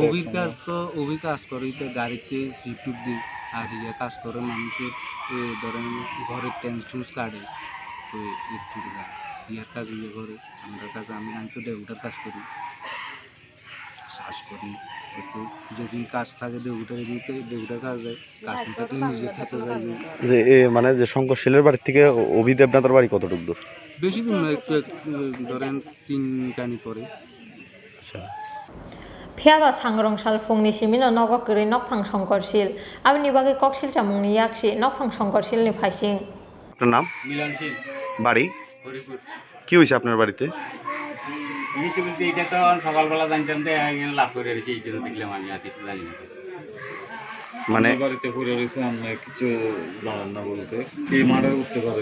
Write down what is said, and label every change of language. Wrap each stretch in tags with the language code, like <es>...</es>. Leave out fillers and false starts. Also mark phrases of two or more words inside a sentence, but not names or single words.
<bn>অভি কাজ করে গাড়িতে টিপ দিই আর কাজ করে মানুষের ধরেন ঘরের টেনশন কাটে তো একটু ইয়ার কাজ করে আমরা কাজ আমি তো দেউটার কাজ করি চাষ করি একটু যেদিন কাজ থাকে দেউটার কাজ যায় কাজ থাকলে নিজে খেতে যায় যে মানে যে শঙ্করশীলের বাড়ি থেকে অভি দেবনাথের বাড়ি কতটুকু দূর বেশি দিন না, একটু ধরেন 3 কানি পরে। আচ্ছা</bn> <trp>Phiaba sangrong sal phungni simino nogo kri nokphang songkorsil abni bagi koksil chamungni yakshi nokphang songkorsil ni phaising</trp> <bn>আপনার নাম মিলন সিং বাড়ি হরিপুর কি হয়েছে আপনার বাড়িতে জিনিস বলতে এটা তো সকালবেলা জানতাম যে এখানে লাভ করে রয়েছে এই জন্য দেখলাম আমি আর কিছু জানি না মানে আপনার বাড়িতে পড়ে রয়েছে আপনি কিছু জানেন না বলতে কি মার্ডার করতে পারে</bn>